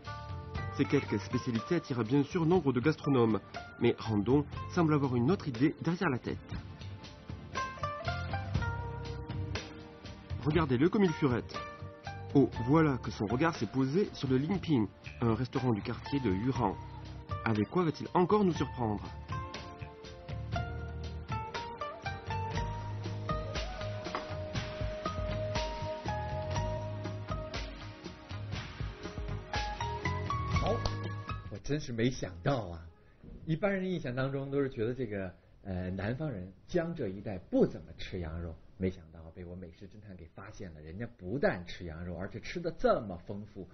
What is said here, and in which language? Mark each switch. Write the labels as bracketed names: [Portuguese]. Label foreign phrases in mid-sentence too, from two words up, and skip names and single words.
[French] Ces quelques spécialités attirent bien sûr nombre de gastronomes, mais Randon semble avoir une autre idée derrière la tête. Regardez-le comme il furette. Oh, voilà que son regard s'est posé sur le Lingping, un restaurant du quartier de Yuran. Avec quoi va-t-il encore nous surprendre ? [Chinese] Oh, 我真是没想到啊！一般人印象当中都是觉得这个南方人江浙一带不怎么吃羊肉，没想到被我美食侦探给发现了，人家不但吃羊肉，而且吃的这么丰富。